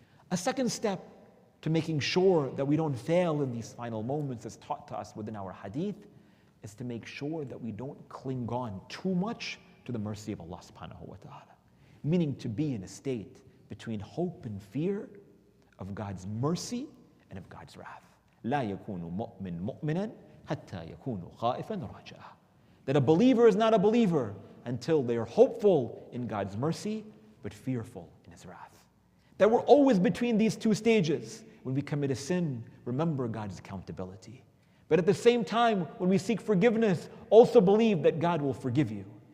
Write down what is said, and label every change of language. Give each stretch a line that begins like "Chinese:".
English: A second step to making sure that we don't fail in these final moments as taught to us within our hadith is to make sure that we don't cling on too much to the mercy of Allah subhanahu wa ta'ala. Meaning to be in a state between hope and fear of God's mercy and of God's wrath.
Arabic: لا يكون مؤمن مؤمنا حتى يكون خائفا رجاء.
English: That a believer is not a believer until they are hopeful in God's mercy, but fearful in His wrath. That we're always between these two stages. When we commit a sin, remember God's accountability. But at the same time, when we seek forgiveness, also believe that God will forgive you.